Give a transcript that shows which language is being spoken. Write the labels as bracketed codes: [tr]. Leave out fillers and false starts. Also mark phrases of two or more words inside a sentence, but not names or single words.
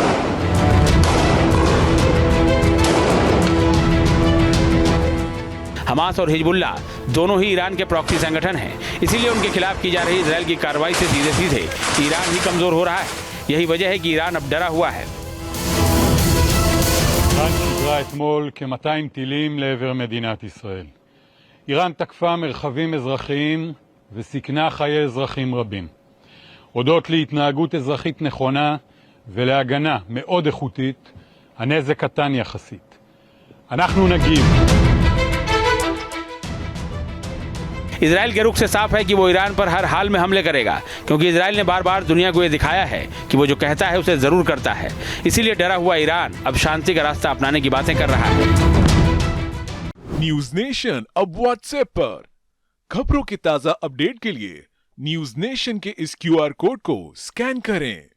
[hi] हमास और हिजबुल्लाह दोनों ही ईरान के प्रॉक्सी संगठन हैं, इसीलिए उनके खिलाफ की जा रही इजराइल की कार्रवाई से सीधे सीधे ईरान ही कमजोर हो रहा है। यही वजह है कि ईरान अब डरा हुआ है। [he] איראן שיגרה אתמול כ-200 טילים לעבר מדינת ישראל. איראן תקפה מרחבים אזרחיים וסיכנה חיי אזרחים רבים. הודות להתנהגות אזרחית נכונה ולהגנה מאוד איכותית, הנזק קטן יחסית. אנחנו נגיב. [hi] इजराइल के रुख से साफ है कि वो ईरान पर हर हाल में हमले करेगा, क्योंकि इजराइल ने बार बार दुनिया को ये दिखाया है कि वो जो कहता है उसे जरूर करता है। इसीलिए डरा हुआ ईरान अब शांति का रास्ता अपनाने की बातें कर रहा है। न्यूज नेशन अब व्हाट्सएप पर खबरों के ताजा अपडेट के लिए न्यूज नेशन के इस QR कोड को स्कैन करें।